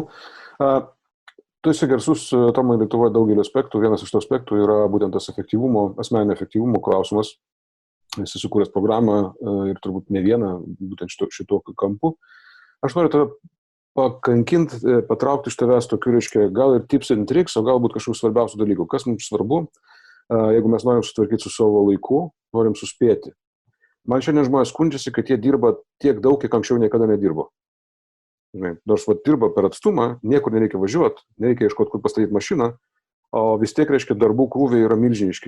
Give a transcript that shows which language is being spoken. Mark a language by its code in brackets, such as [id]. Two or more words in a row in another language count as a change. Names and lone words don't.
[lt] Tu esi garsus, Tomai, Lietuvoje daugelį aspektų. Vienas iš tų aspektų yra būtent tas asmeninio efektyvumo klausimas. Esi sukūręs programą ir turbūt ne vieną būtent šito kampu. Aš noriu tave pakankinti, patraukti iš tavęs tokių, gal ir [en] tips and tricks, [lt] o galbūt kažkokių svarbiausių dalykų. Kas mums svarbu, jeigu mes norim sutvarkyti su savo laiku, norim suspėti. Man šiandien žmonės skundžiasi, kad jie dirba tiek daug, kiek anksčiau niekada nedirbo. Nors dirba per atstumą, niekur nereikia važiuoti, nereikia ieškoti, kur pastatyti mašiną, o vis tiek, darbų krūviai yra milžiniški.